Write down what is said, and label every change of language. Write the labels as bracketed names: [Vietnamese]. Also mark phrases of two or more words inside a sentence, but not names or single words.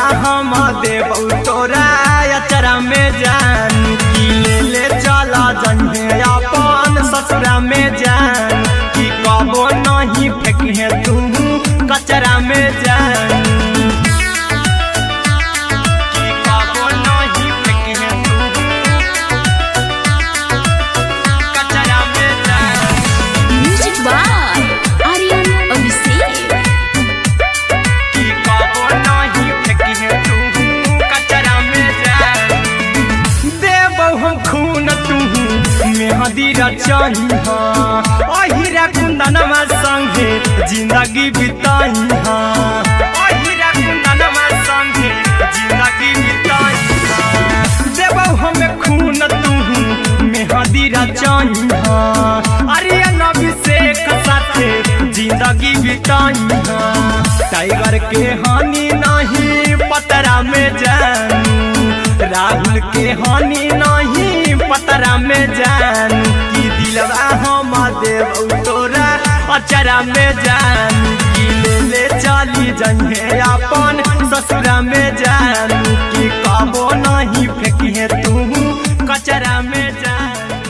[Angika] हम देबू तोरा अचरा में जानू की ले ले चला जइहे अपन ससुरा में जानू की कबो नहीं फेंकिहे तू कचरा में जानू की कबो नहीं फेंकिहे तू कचरा में जानू [English] music by आर्यन अभिषेक [Angika] की कबो नहीं फेंकिहे तू कचरा में जानू देबौ हम खून तू मेहदी रचही अहिरा कुंदनमा संगे जिंदगी बिताई अहिरा कुंदनमा संगे जिंदगी बिताई देबौ हमें खून तू मेहदी रचही आर्यन अभिषेक साथे जिंदगी बिताई टाइगर के हानि नहीं पतरा में जानू राहुल के हानि नहीं पतरा में जानू की दिलवा हम देबू तोरा अचरा में जानू की ले ले चली जइहे अपन ससुरा में जानू की कबो नहीं फेंकिहे तू कचरा में जानू